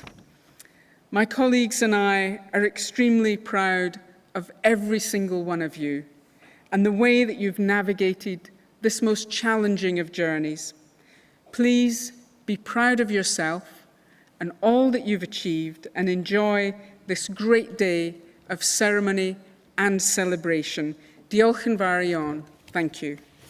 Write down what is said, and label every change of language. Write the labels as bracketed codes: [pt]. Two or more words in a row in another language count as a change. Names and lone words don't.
[en] My colleagues and I are extremely proud of every single one of you and the way that you've navigated this most challenging of journeys. Please be proud of yourself and all that you've achieved and enjoy this great day of ceremony and celebration. [cy] Diolch yn fawr iawn. [en] Thank you.